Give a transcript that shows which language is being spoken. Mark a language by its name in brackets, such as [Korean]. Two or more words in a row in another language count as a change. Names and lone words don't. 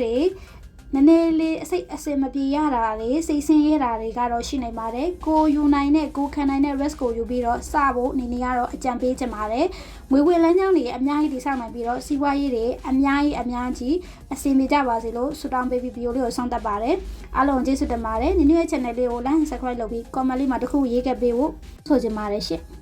[Burmese] တွေနည်းနည်းလေးအစင်မပြေရတာတွေစိတ်ဆင်းရဲတာတွေကတော့ရှိနိုင်ပါတယ်ကိုယူနိုင်တဲ့ကိုခံနိုင်တဲ့ risk ကိုယူပြီးတော့စဖို့အနေနဲ့ကတော့အကြံပေးချင်ပါတယ်ငွေဝင်လမ်းကြောင်းတွေအများကြီးတိစောက်နိုင်ပြီးတော့စီးပွားရေးတွေအများကြီးအဆင်ပြေကြပါစေလို့ဆုတောင်းပေးပြီးဗီဒီယိုလေးကိုဆောင်တက်ပါတယ်အားလုံးကျေးဇူးတင်ပါတယ်နင်တို့ရဲ့ channel လေးကို [English] like and subscribe [Burmese] လုပ်ပြီး comment လေးမှာတစ်ခုရေးခဲ့ပေးဖို့ဆိုချင်ပါတယ်ရှင့်